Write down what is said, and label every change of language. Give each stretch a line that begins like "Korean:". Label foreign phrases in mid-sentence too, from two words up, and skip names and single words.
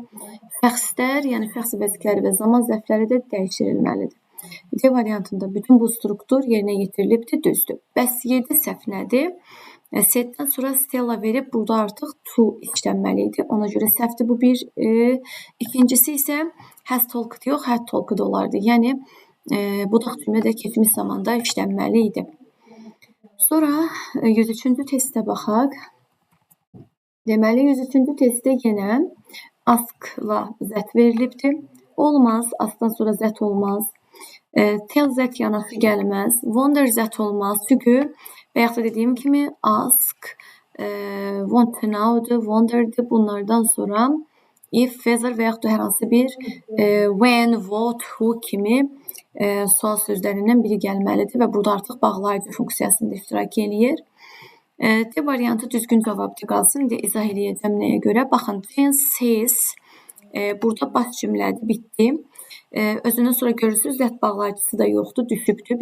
Azerbaijani: Şəxslər, yəni şəxsi vəzifələri və zaman zərfləri də dəyişirilməlidir. D variantında bütün bu struktur yerinə yetirilibdir, düzdür. Bəs 7 səhv nədir? Saiddən sonra Stella verib, burada artıq to işlənməli idi. Ona görə səhvdir bu bir. İkincisi isə
English: has talked
Azerbaijani: yox,
English: had talked
Azerbaijani: olardı. Yəni, budaq cümlə də keçmiş zamanda işlənməli idi. Sonra 103-cü testə baxaq. Deməli, 103-cü testdə yenə
English: askla zət
Azerbaijani: verilibdir. Olmaz, askdan sonra zət olmaz.
English: Tell zət
Azerbaijani: yanaşı gəlməz.
English: Wonder zət
Azerbaijani: olmaz. Çünki və yaxud da dediyim kimi ask,
English: want to know-dur,
Azerbaijani: wonder'dır. Bunlardan sonra
English: if, whether
Azerbaijani: və yaxud da hər hansı bir
English: when, what, who
Azerbaijani: kimi sual sözlərindən biri gəlməlidir və burada artıq bağlayıcı funksiyasında iştirak eləyir. D variantı düzgün cavabdır qalsın. İndi izah eləyəcəm nəyə görə. Baxın,
English: Jane says
Azerbaijani: burada baş cümlədir, bitdi. Özündən sonra görürsünüz, zət bağlayıcısı da yoxdur, düşübdür.